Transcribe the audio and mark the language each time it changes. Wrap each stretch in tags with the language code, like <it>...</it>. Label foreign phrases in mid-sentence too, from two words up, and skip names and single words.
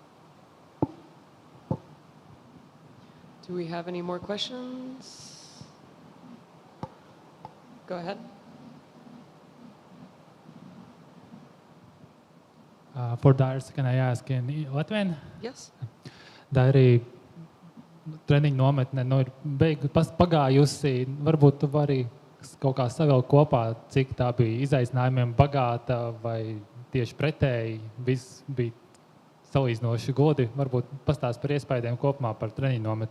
<en>Do we have any more questions? Go ahead. For Dairis, can I ask in Latvian? Yes.</en> <lv>Dairi, treniņu nometne ir pagājusi. Varbūt tu vari kaut kā savilkt kopā, cik tā bija izaicinājumiem bagāta, vai tieši pretēji viss bija salīdzinoši godi. Varbūt pastāst par iespējām kopumā par treniņu nometni.</lv>